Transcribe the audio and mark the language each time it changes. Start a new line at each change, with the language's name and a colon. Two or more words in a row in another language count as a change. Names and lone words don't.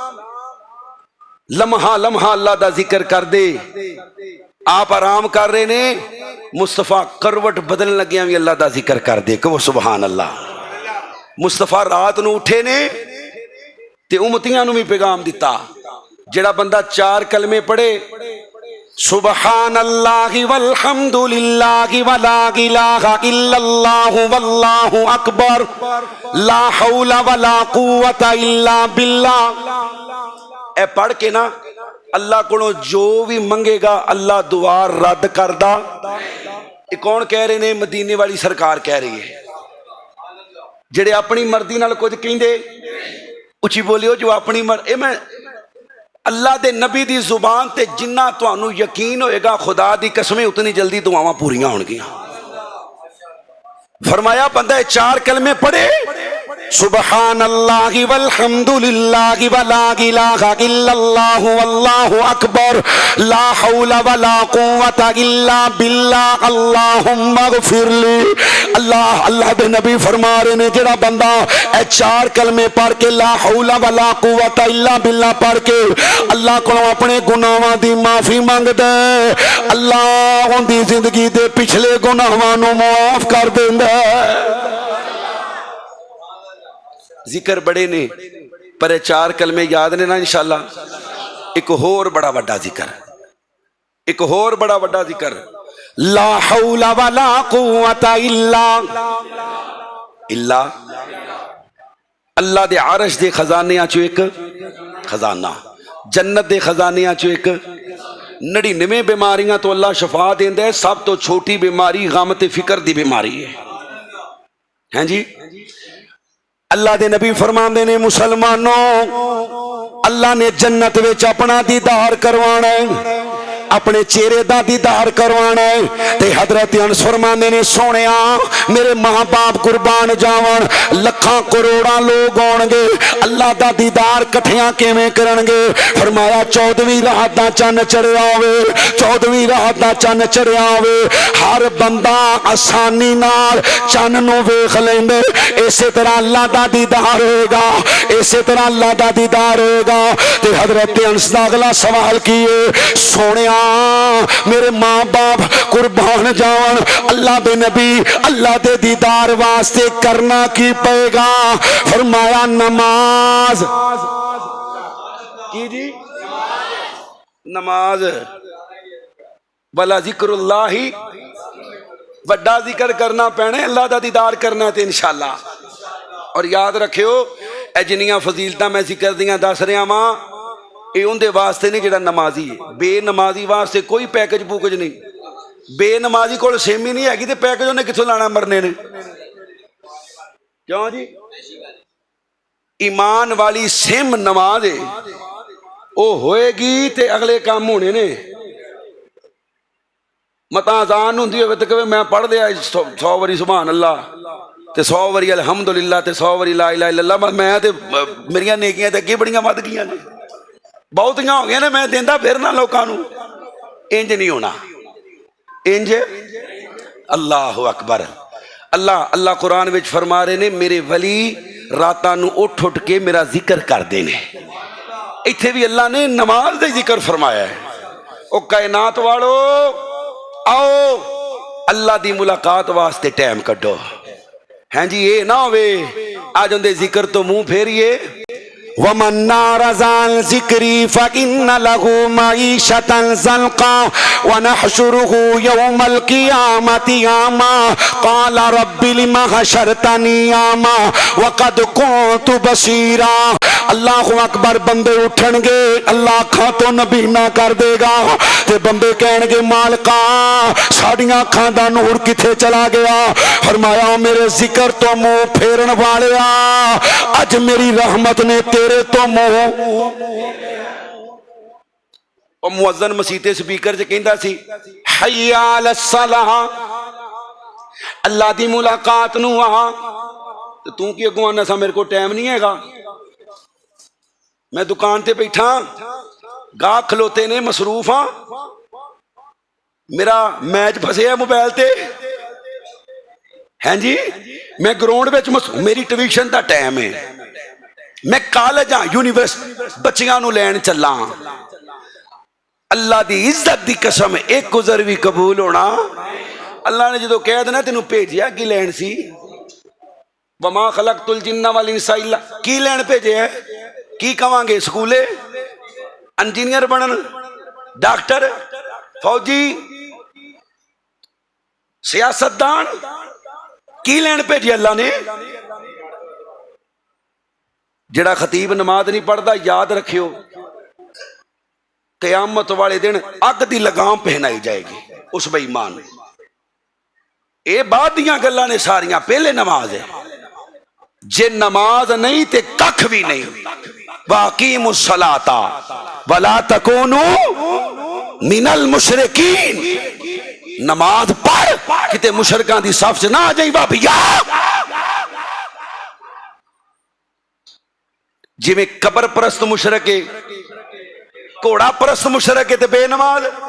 Punjabi: لمحہ لمحہ اللہ دا ذکر کر دے آپ آرام کر رہے نے مصطفیٰ کروٹ بدلن لگیا بھی اللہ دا ذکر کر دے کہ وہ
Arabic: سبحان اللہ
Punjabi: مصطفیٰ رات نو اٹھے نے تے امتیاں نو بھی پیغام دیتا جڑا بندہ 4 کلمے پڑھے
Arabic: سبحان اللہ والحمد للہ ولا الہ الا اللہ واللہ اکبر لا حول ولا قوت الا باللہ
Punjabi: اے پڑھ کے نا اللہ کو جو بھی منگے گا اللہ دعا رد کردا یہ کون کہہ رہے نے مدینے والی سرکار کہہ رہی ہے جڑے اپنی مرضی نال کچھ کہندے اچھی بولیو جو اپنی مرضی میں اللہ دے نبی دی زبان تے جنہ تانوں یقین ہوئے گا خدا دی قسمیں اتنی جلدی دعاواں پوریاں ہون گیاں فرمایا بندہ 4 کلمے پڑھے
Arabic: سبحان اللہ والحمد للہ ولا الہ الا اللہ واللہ اکبر لا حول ولا قوت الا باللہ اللہم اغفر لی
Punjabi: اللہ دے نبی فرما رہے نے جڑا بندہ اے 4 کلمے پڑھ کے
Arabic: لا حول ولا قوت الا باللہ
Punjabi: پڑھ کے اللہ کو اپنے گناہاں دی معافی مانگ دے اللہ ان دی زندگی دے پچھلے گناہاں نو معاف کر دیندا ذکر بڑے نے پر 4 کلمے یاد نے نا انشاءاللہ ایک اور بڑا وڈا ذکر ایک اور بڑا وڈا ذکر
Arabic: لا حول ولا قوت الا اللہ
Punjabi: دے عرش دے خزانیاں چو ایک خزانہ جنت دے خزانیاں چو ایک 99 بیماریاں تو اللہ شفا دیندا ہے سب تو چھوٹی بیماری غم تے فکر دی بیماری ہے ہیں جی اللہ دے نبی فرماندے نے مسلمانوں اللہ نے جنت وچ اپنا دیدار کروانا ہے اپنے چہرے دا دیدار کروانا ہے تے حضرت انس فرماندے نے سونیا میرے ماں باپ قربان جاون لکھاں کروڑاں لوگ ہون گے اللہ دا دیدار کٹھیاں کیویں کرن گے فرمایا 14ویں رات دا چن چڑھیا ہوے 14ویں رات دا چن چڑھیا ہوے ہر بندہ آسانی نال چن نو ویکھ لیندے اسی طرح اللہ دا دیدار ہوئے گا اسی طرح اللہ دا دیدار ہوئے گا تے حضرت انس دا اگلا سوال کیے سونیا میرے ماں باپ قربان جاون اللہ دے نبی اللہ دے دیدار واسطے کرنا کی پائے گا فرمایا نماز کی جی نماز بلا ذکر اللہ وڈا ذکر کرنا پینے اللہ دا دیدار کرنا تے انشاءاللہ اور یاد رکھیو اے جنیاں فضیلتاں میں ذکر دیاں دس رہا ماں یہ اندے واسطے نہیں جڑا نمازی ہے بے نمازی واسطے کوئی پیکج پوکج نہیں بے نمازی کو سیم ہی نہیں ہے تے پیکج انہیں کتوں لانا مرنے نے کیوں جی ایمان والی سیم نماز ہے وہ ہوئے گی تے اگلے کام ہونے نے متا آزان ہوندی ہوئے تے کہ میں پڑھ دیا 100 واری
Arabic: سبحان اللہ
Punjabi: تے 100 واری الحمدللہ تے 100 واری
Arabic: لا الہ الا اللہ
Punjabi: میں تے میریاں نیکیاں تے اگے بڑیاں ود گئیاں نے بہتیاں ہو گیا نے میں دینا پھرنا لوگوں انج نہیں ہونا انج
Arabic: اللہ اکبر
Punjabi: اللہ قرآن وچ فرما رہے نے میرے ولی راتاں نو اٹھ اٹھ کے میرا ذکر کردے نے. ایتھے بھی اللہ نے نماز دے ذکر فرمایا ہے. او کائنات والو آؤ اللہ دی ملاقات واسطے ٹائم کڈو. ہاں جی یہ نہ ہوئے آج اندے ذکر تو منہ پھیریے.
Arabic: وَمَنْ أَعْرَضَ عَنْ ذِكْرِي فَإِنَّ لَهُ مَعِيشَةً ضَنْكًا وَنَحْشُرُهُ يَوْمَ الْقِيَامَةِ أَعْمَىٰ قَالَ رَبِّ لِمَ حَشَرْتَنِي أَعْمَىٰ وَقَدْ كُنتُ بَصِيرًا. اللہ اکبر.
Punjabi: بندے اٹھن گے اللہ اکھاں تو نبینا کر دے گا تے بندے کہن گے مالکا ساڑیاں اکھاں دا نور کتھے چلا گیا. فرمایا میرے ذکر تو منہ پھیرن والیا اج میری رحمت نے تیرے تو منہ. او مؤذن مسیح سپیکر چ کہندا سی
Arabic: حی علی الصلاۃ
Punjabi: اللہ دی ملاقات نو آ. تو کی اگوں آنا سا میرے کو ٹائم نہیں ہے گا. میں دکان تے بیٹھا گاہ کھلوتے نے مصروف ہاں میرا میچ پھسے ہے موبائل تے. ہاں جی میں گراؤنڈ وچ میری ٹیوشن دا ٹائم ہے. میں کالج ہاں یونیورسٹی بچیاں نو لین چلا. اللہ دی عزت دی قسم ایک گزر بھی قبول ہونا. اللہ نے جدو کہہ دینا تینوں بھیجیا کی لین سی.
Arabic: وما خلقت الجن والانس الا
Punjabi: کی لین بھیجے ہے کی کہاں گے سکولے انجینئر بنن ڈاکٹر فوجی سیاستدان کی لین بھیجی اللہ نے. جڑا خطیب نماز نہیں پڑھتا یاد رکھیو قیامت والے دن اگ دی لگام پہنائی جائے گی اس بے ایمان. اے بعد دیاں گلاں نے ساریاں پہلے نماز ہے. جے نماز نہیں تے ککھ بھی نہیں.
Arabic: واقیموا الصلاۃ ولا تکونوا من المشرکین.
Punjabi: نماز پڑھ کتے مشرکاں دی صف سے نہ آ جائیں بابیا. جی میں قبر پرست مشرک ہے گھوڑا پرست مشرک ہے تے بے نماز.